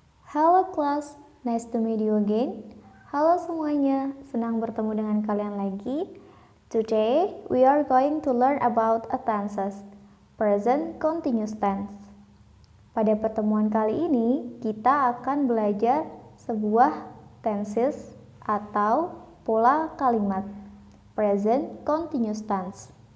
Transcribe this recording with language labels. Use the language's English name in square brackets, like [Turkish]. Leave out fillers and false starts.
[English] Halo class, nice to meet you again. [Indonesian] Halo semuanya, senang bertemu dengan kalian lagi. [English] Today, we are going to learn about a tenses, present continuous tense. [Indonesian] Pada pertemuan kali ini, kita akan belajar sebuah tenses atau pola kalimat, present continuous tense.